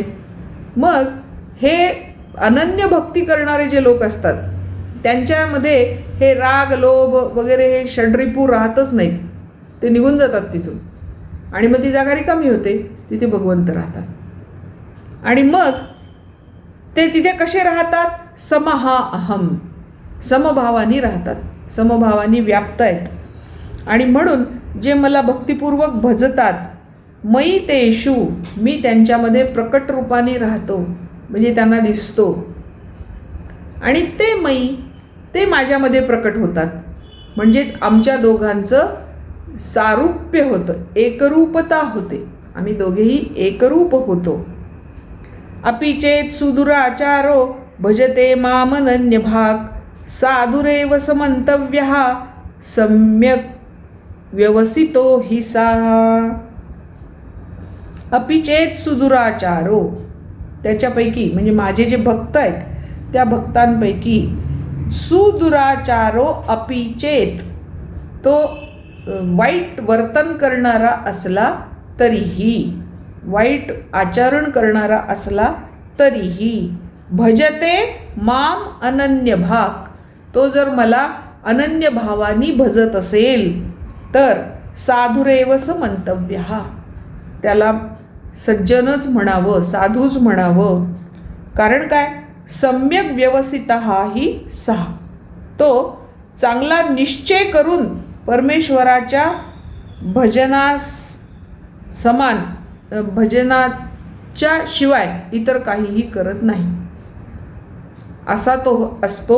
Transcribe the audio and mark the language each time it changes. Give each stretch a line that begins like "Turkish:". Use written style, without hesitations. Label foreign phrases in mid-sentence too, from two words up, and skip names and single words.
Marathi: मग हे अनन्य भक्ती करणारे जे लोक असतात त्यांच्यामध्ये हे राग, लोभ वगैरे हे षड्रिपू राहतच नाहीत, ते निघून जातात तिथून आणि मग ती जागा रिकामी होते, तिथे भगवंत राहतात. आणि मग ते तिथे कसे राहतात?
Sanskrit: समहा अहम,
Marathi: समभावानी राहतात, समभावानी व्याप्त आहेत. आणि म्हणून जे मला भक्तिपूर्वक भजतात,
Sanskrit: मयि तेषु,
Marathi: मी त्यांच्यामध्ये प्रकट रूपाने राहतो, म्हणजे त्यांना दिसतो. आणि ते मयि, ते माझ्यामध्ये प्रकट होतात. म्हणजेच आमच्या दोघांचं सारूप्य होतं, एकरूपता होते, आम्ही दोघेही एकरूप होतो.
Sanskrit: अपि चेत सुदुराचारो भजते मामनन्य भाग, साधुरेव समंतव्यः सम्यक व्यवसितो हि सा अपि चेत सुदुराचारो.
Marathi: त्याच्यापैकी म्हणजे माझे जे भक्त आहेत त्या भक्तांपैकी
Sanskrit: सुदुराचारो अपि
Marathi: चेत, तो वाईट वर्तन करणारा असला तरीही, वाईट आचरण करणारा असला तरीही,
Sanskrit: भजते माम अनन्य भाग,
Marathi: तो जर मला अनन्य भावानी भजत असेल तर
Sanskrit: साधुरेव स मंतव्यः,
Marathi: त्याला सज्जनच म्हणावं, साधूच म्हणावं. कारण काय?
Sanskrit: सम्यक व्यवसितः हि सहा,
Marathi: तो चांगला निश्चय करून परमेश्वराच्या भजनास समान, भजनाच्या शिवाय इतर काहीही करत नाही असा तो असतो.